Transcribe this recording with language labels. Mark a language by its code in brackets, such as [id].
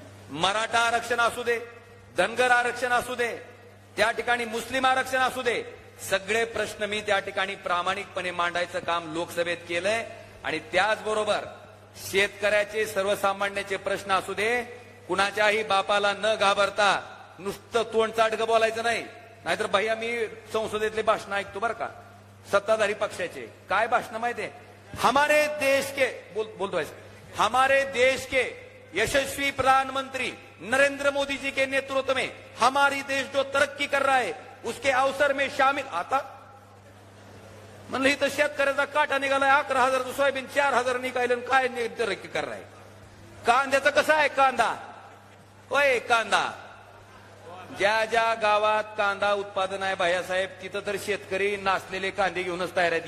[mr] मराठा आरक्षण असू दे, धनगर आरक्षण असू दे, त्या ठिकाणी मुस्लिम आरक्षण असू दे, सगळे प्रश्न मी त्या ठिकाणी प्रामाणिकपणे मांडायचं काम लोकसभेत केलंय. आणि त्याचबरोबर शेतकऱ्याचे, सर्वसामान्याचे प्रश्न असू दे, कुणाच्याही बापाला न घाबरता नुसतं तोंडचाटक बोलायचं नाही. नाहीतर भैया मी संसदेतले भाषण ऐकतो बरं का, सत्ताधारी पक्षाचे. काय भाषण माहितीये? [hi] हमारे देश के [mr] बोलतोय, [hi] हमारे देश के यशस्वी प्रधानमंत्री नरेंद्र मोदी जी के नेतृत्व में हमारी देश जो तरक्की कर रहा है उसके अवसर में शामिल. [mr] आता म्हणलं इथं शेतकऱ्याचा काटा निघालाय, 11,000 सोयाबीन 4,000 निघायला, काय तरक्की कर राय? कांद्याचं कसं आहे? कांदा होय, कांदा ज्या ज्या गावात कांदा उत्पादन आहे भैयासाहेब, तिथं तर शेतकरी नाचलेले कांदे घेऊनच तयार आहेत.